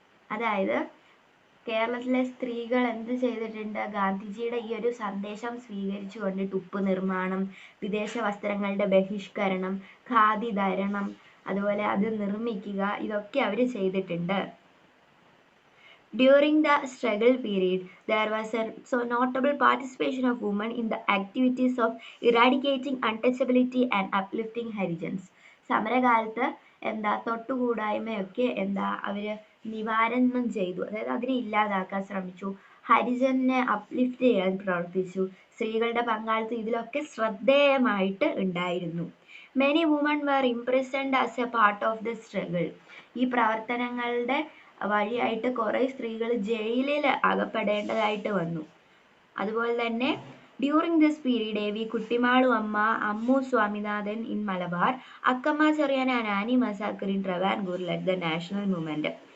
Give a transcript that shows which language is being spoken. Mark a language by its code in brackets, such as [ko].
[ml] അതായത് കേരളത്തിലെ സ്ത്രീകൾ എന്ത് ചെയ്തിട്ടുണ്ട്? ഗാന്ധിജിയുടെ ഈ ഒരു സന്ദേശം സ്വീകരിച്ചുകൊണ്ട് ഉപ്പ് നിർമ്മാണം, വിദേശ വസ്ത്രങ്ങളുടെ ബഹിഷ്കരണം, ഖാദി ധരണം, അതുപോലെ അത് നിർമ്മിക്കുക, ഇതൊക്കെ അവർ ചെയ്തിട്ടുണ്ട്. [en] During the struggle period, there was a notable participation of women in the activities of eradicating untouchability and uplifting Harijans. [ml] സമരകാലത്ത് തൊട്ടുകൂടായ്മയൊക്കെ അവര് നിവാരണം ചെയ്തു, അതായത് അതിനെ ഇല്ലാതാക്കാൻ ശ്രമിച്ചു. ഹരിജനെ അപ്ലിഫ്റ്റ് ചെയ്യാൻ പ്രവർത്തിച്ചു. സ്ത്രീകളുടെ പങ്കാളിത്തം ഇതിലൊക്കെ ശ്രദ്ധേയമായിട്ട് ഉണ്ടായിരുന്നു. [en] Many women were imprisoned as a part of the struggle. [ml] ഈ പ്രവർത്തനങ്ങളുടെ വഴിയായിട്ട് കുറെ സ്ത്രീകൾ ജയിലിൽ അകപ്പെടേണ്ടതായിട്ട് വന്നു. അതുപോലെ തന്നെ [en] During this period A V Kuttimalu Amma, Ammu Swaminathan in Malabar, Akkamma Cherian and Annie Mascarene in Travancore led the national movement.